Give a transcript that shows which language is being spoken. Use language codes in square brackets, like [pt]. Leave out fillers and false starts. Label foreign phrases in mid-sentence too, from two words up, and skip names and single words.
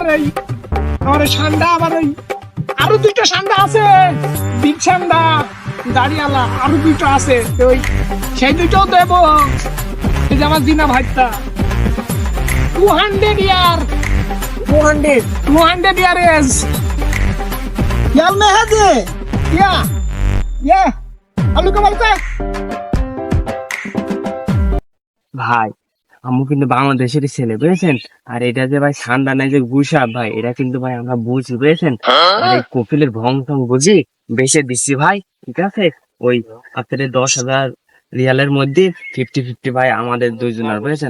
[bn] এই আমার ঠান্ডা, আমার ওই আরো 2টা ঠান্ডা আছে, বিগ ঠান্ডা দাঁড়িয়ালা, আরো 2টা আছে। ওই সেই 2টাও দেবো। এই যে আমার দিনা ভাইটা 200 ইয়ার, 200 ইয়ারেস। Ya mehdi. Ya. Ya. Haluka maluka. ভাই আমি কিন্তু বাংলাদেশেরই ছেলে, বুঝেছেন? আর এটা যে ভাই ঠান্ডা নাই যে গুসাপ ভাই, এটা কিন্তু ভাই আমরা বুঝি, বুঝেছেন? আর এই কপিলের ভং টং বুঝি বেশি দিচ্ছি ভাই, ঠিক আছে? ওই আপনাদের 10,000 রিয়ালের মধ্যে 50-50 ভাই আমাদের দুইজনের, বুঝেছেন?